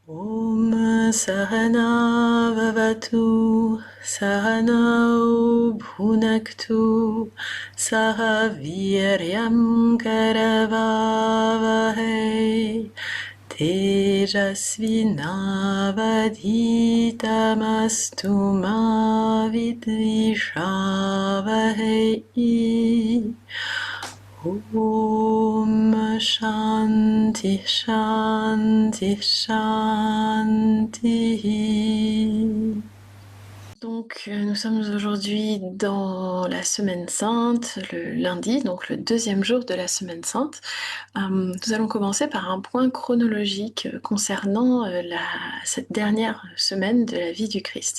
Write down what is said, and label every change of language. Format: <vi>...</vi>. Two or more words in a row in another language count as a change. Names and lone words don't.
<sa>Om Sahana Vavatu Sahanao Bhunaktu Saha Viryam Karavavahe Tejasvinavadhitamastu ma vidvishavahe. Om Shanti Shanti Shanti.</sa> <fr>Donc, nous sommes aujourd'hui dans la Semaine Sainte, le lundi, donc le deuxième jour de la Semaine Sainte. Nous allons commencer par un point chronologique concernant cette dernière semaine de la vie du Christ.</fr>